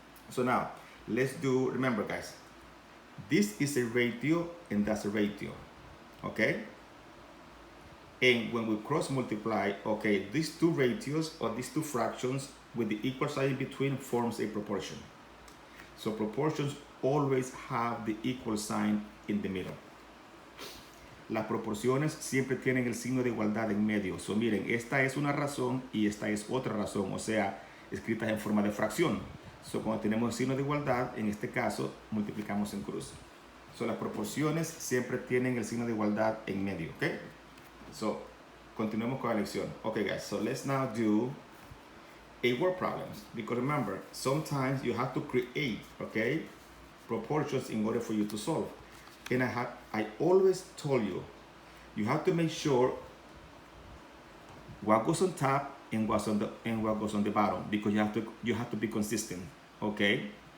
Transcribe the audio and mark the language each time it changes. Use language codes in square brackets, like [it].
[en] So now, let's do, remember guys, this is a ratio and that's a ratio, okay? And when we cross multiply, okay, these two ratios or these two fractions with the equal sign in between forms a proportion. So proportions always have the equal sign in the middle. [es] Las proporciones siempre tienen el signo de igualdad en medio. So miren, esta es una razón y esta es otra razón, o sea, escritas en forma de fracción. So cuando tenemos el signo de igualdad, en este caso, multiplicamos en cruz. So las proporciones siempre tienen el signo de igualdad en medio, ¿ok? So, continuemos con la lección. [en] Okay guys, so let's now do a word problems. Because remember, sometimes you have to create, okay, proportions in order for you to solve. And I always told you, you have to make sure what goes on top and what goes on the bottom, because you have to be consistent, okay?